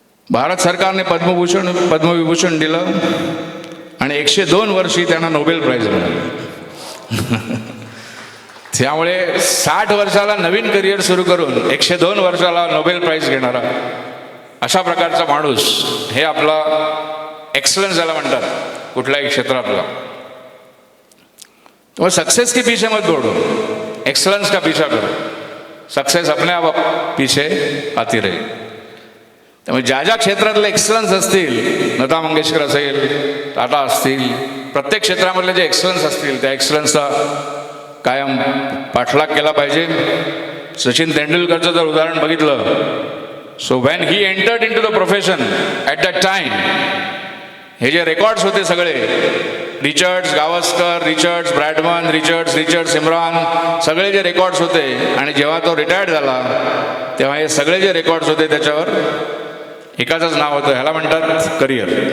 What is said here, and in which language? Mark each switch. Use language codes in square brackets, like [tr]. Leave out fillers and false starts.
[mr] भारत सरकारने पद्मविभूषण दिलं आणि 102 वर्षी त्यांना नोबेल प्राईज मिळालं. त्यामुळे 60 वर्षाला नवीन करिअर सुरू करून 102 वर्षाला नोबेल प्राईज घेणारा अशा प्रकारचा माणूस, हे आपला एक्सलन्स ज्याला म्हणतात कुठल्याही क्षेत्रातला. [hi] तो सक्सेस के पीछे मत दौड़ो, एक्सलन्स का पीछा करो, सक्सेस अपने आप पीछे आती रही. [mr] त्यामुळे ज्या ज्या क्षेत्रातले एक्सलन्स असतील, लता मंगेशकर असेल, टाटा असतील, प्रत्येक क्षेत्रामधले जे एक्सलन्स असतील त्या एक्सलन्सचा कायम पाठलाग केला पाहिजे. सचिन तेंडुलकरचं जर उदाहरण बघितलं, [en] so when he entered into the profession at that time, [mr] हे जे रेकॉर्ड्स होते सगळे, Richards Gavaskar, Richards Bradman, Richards Imran, सगळे जे रेकॉर्ड्स होते, आणि जेव्हा तो रिटायर्ड झाला तेव्हा हे सगळे जे रेकॉर्ड्स होते त्याच्यावर एकाचंच नाव होतं, ह्याला म्हणतात करिअर.